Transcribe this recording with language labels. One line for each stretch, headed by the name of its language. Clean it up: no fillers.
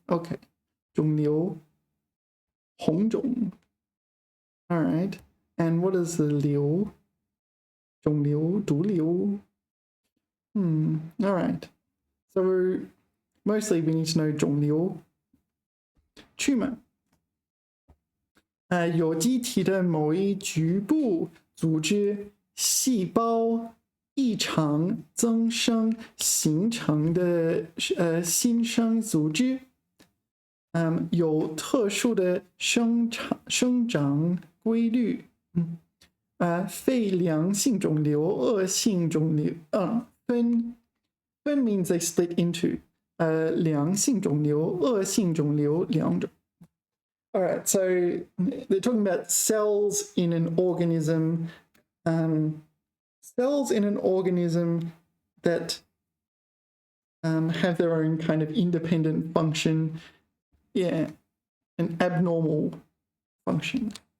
English: Okay. 肿瘤.红肿.All right. And what is the 瘤?肿瘤, 毒瘤. All right. So mostly we need to know 肿瘤. Tumor.
Chinese: 有机体的某一局部组织细胞异常增生形成的新生组织，有特殊的生长规律。非良性肿瘤、恶性肿瘤，
English: 分 means they split into
Chinese: 良性肿瘤、恶性肿瘤两种。
English: All right, so they're talking about cells in an organism. Cells in an organism that have their own kind of independent function. Yeah, an abnormal function.